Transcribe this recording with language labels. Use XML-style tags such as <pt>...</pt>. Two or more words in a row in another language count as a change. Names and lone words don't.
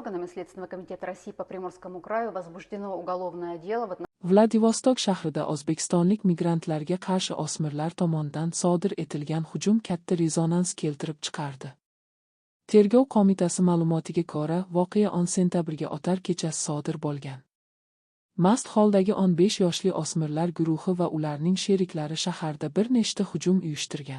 <ru>органами Следственного комитета России по Приморскому краю возбуждено уголовное дело в отношении</ru> <uz>Vladivostok shahrida o'zbekistonlik migrantlarga qarshi o'smirlar tomonidan sodir etilgan hujum katta rezonans keltirib chiqardi. Tergov qo'mitasi ma'lumotiga ko'ra, voqea 10 sentabrga o'tar kechasi sodir bo'lgan. Mast holdagi 15 yoshli o'smirlar guruhi va ularning sheriklari shaharda bir nechta hujum uyushtirgan.</uz>